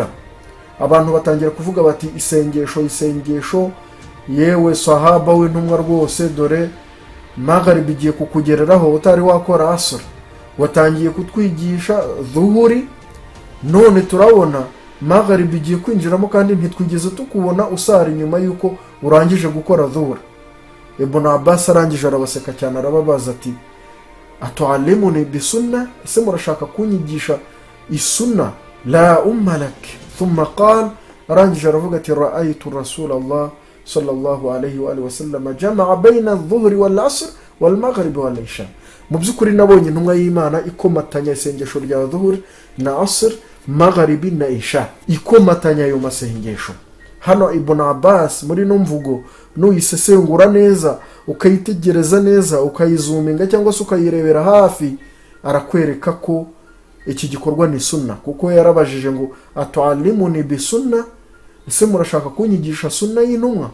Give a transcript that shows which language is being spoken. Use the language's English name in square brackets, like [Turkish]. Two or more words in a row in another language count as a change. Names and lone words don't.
[Kinyarwanda] Abantu batangira kuvuga bati isengesho, yewe sahaba w'intumwa rwose dore maghrib igiye kukugereraho utari wakora asr, watangiye kutwigisha dhuhuri, none turabona maghrib igiye kwinjiramo kandi ntitwigeze tukubona usara nyuma yuko urangije gukora dhuhuri. Ibn Abbas arangije arabaseka cyane arababaza ati [Arabic] أتعلمني بالسنة, [Kinyarwanda] ese murashaka kunyigisha isunna? [Arabic] لا أم لك. ثم قال, [Kinyarwanda] arangije aravuga ati [Arabic] رأيت رسول الله صلى الله عليه وسلم جمع بين الظهر والعصر والمغرب والعشاء. [Kinyarwanda] Mu byukuri nabonye intumwa y'Imana ikomatanya isengesho rya dhuhri na asr, magharibi na isha, ikomatanya ayo masengesho. Hano Ibn Abbas muri no mvugo nuyisesengura neza, ukayitegereza neza, ukayizuminga cyangwa se ukayirebera hafi, arakwereka ko iki gikorwa ni sunna, kuko yarabajije ngo [Arabic] أتعلمني بالسنة, [Kinyarwanda] ese murashaka kunyigisha sunna y'intumwa?